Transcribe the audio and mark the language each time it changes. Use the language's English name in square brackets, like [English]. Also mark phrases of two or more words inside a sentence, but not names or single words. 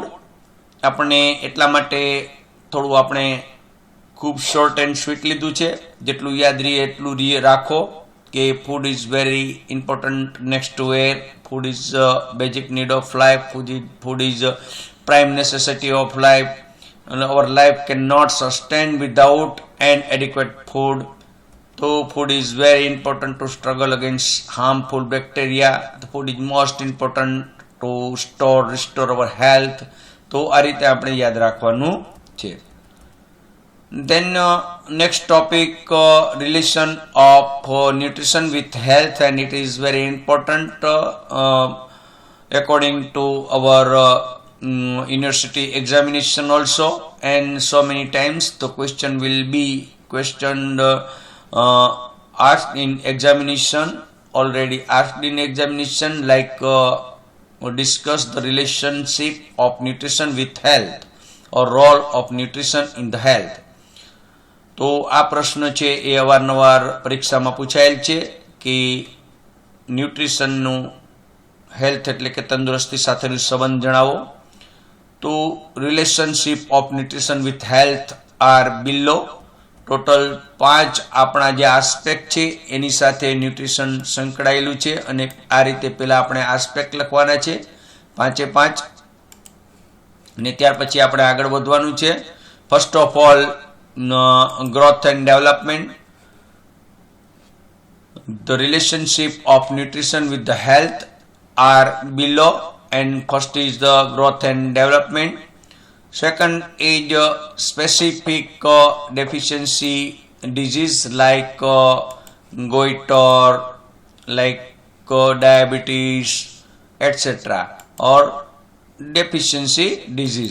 [Gujarati] આપણે એટલા માટે થોડું આપણે ખૂબ [English] short and sweet [Gujarati] લીધું છે. જેટલું યાદ રહીએ એટલું રાખો કે [English] food is very important next to air. Food is basic need of life. Food is prime necessity of life. And our life cannot sustain without an adequate food. So food is very important to struggle against harmful bacteria. The food is most important to restore our health. [Gujarati] તો આ રીતે આપણે યાદ રાખવાનું છે. [English] Then next topic, relation of nutrition with health, and it is very important according to our university examination also, and so many times the question will be questioned asked in examination, already asked in examination, like discuss the relationship of nutrition with health or role of nutrition in the health. [Gujarati] તો આ પ્રશ્ન છે એ અવારનવાર પરીક્ષામાં પૂછાયેલ છે કે ન્યુટ્રિશનનું હેલ્થ એટલે કે તંદુરસ્તી સાથેનો સંબંધ જણાવો. [English] તો relationship of nutrition with health are below. [Gujarati] ટોટલ 5 આપણા જે આસ્પેક્ટ છે એની સાથે ન્યુટ્રિશન સંકળાયેલું છે, અને આ રીતે પહેલા આપણે આસ્પેક્ટ લખવાના છે 5 અને ત્યાર પછી આપણે આગળ વધવાનું છે. [English] first of all, growth and development. The relationship of nutrition with the health are below, and first is the growth and development. Second is specific deficiency disease like goiter, like diabetes, etc., or deficiency disease.